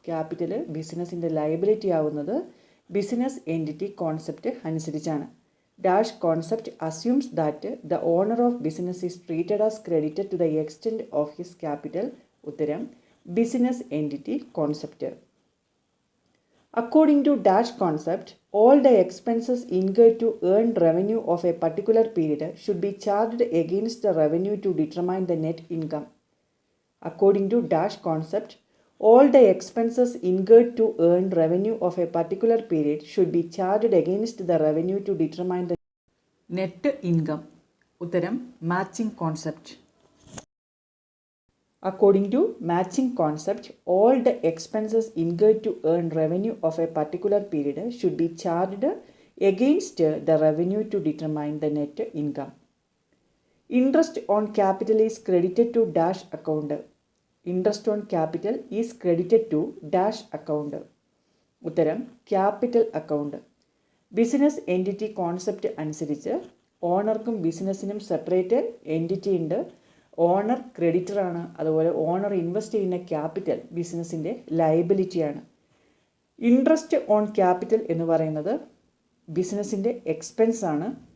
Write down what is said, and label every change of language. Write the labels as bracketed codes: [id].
[ml] Capital ബിസിനസ്സിൻ്റെ liability ആവുന്നത് business entity concept അനുസരിച്ചാണ്. [en] Dash concept assumes that the owner of business is treated as credited to the extent of his capital. [ml] ഉത്തരം business entity concept. [en] According to dash concept, all the expenses incurred to earn revenue of a particular period should be charged against the revenue to determine the net income. According to dash concept, all the expenses incurred to earn revenue of a particular period should be charged against the revenue to determine the net income. [ml] Uttaram matching concept. [en] According to matching concept, all the expenses incurred to earn revenue of a particular period should be charged against the revenue to determine the net income. Interest on capital is credited to dash account. Interest on capital is credited to dash account. [ml] Uttaram capital account. Business entity concept അനുസരിച്ച് ഓണർക്കും ബിസിനസ്സിനും separate entity ഉണ്ട്. Owner ക്രെഡിറ്ററാണ്. അതുപോലെ owner invest ചെയ്യുന്ന capital ബിസിനസ്സിൻ്റെ ലയബിലിറ്റിയാണ്. Interest on capital എന്ന് പറയുന്നത് ബിസിനസ്സിൻ്റെ expense ആണ്.